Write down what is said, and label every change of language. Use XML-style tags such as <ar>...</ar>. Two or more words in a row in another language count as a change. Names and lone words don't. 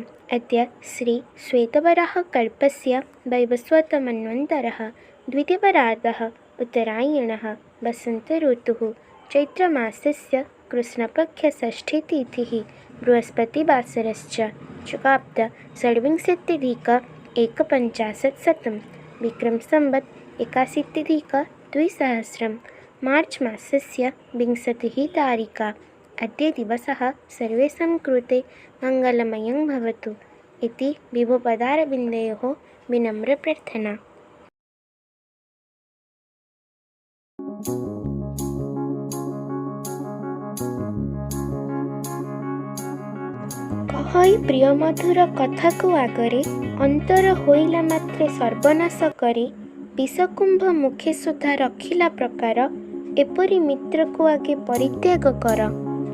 <sa>अद्य श्री श्वेतवराह कल्पस्य वैवस्वतमन्वन्तरः द्वितीयपरार्धः उत्तरायणः वसन्त ऋतुः चैत्रमासस्य कृष्णपक्षषष्ठीतिथिः बृहस्पतिवासरश्च चुकाब्द षड्विंशत्यधिक एकपञ्चाशत्शतं विक्रमसंवत् 81-द्विसहस्रं मार्च् मासस्य 20 तारिका। अद्य दिवसः सर्वेषां कृते मङ्गलमयं भवतु इति विभुपदारविन्दयोः विनम्रप्रार्थना।</sa> <or>କହଇ ପ୍ରିୟ ମଧୁର କଥାକୁ ଆଗରେ ଅନ୍ତର ହୋଇଲା ମାତ୍ରେ ସର୍ବନାଶ କରି ବିଷକୁମ୍ଭ ମୁଖେ ସୁଦ୍ଧା ରଖିଲା ପ୍ରକାର ଏପରି ମିତ୍ରକୁ ଆଗେ ପରିତ୍ୟାଗ କର।</or>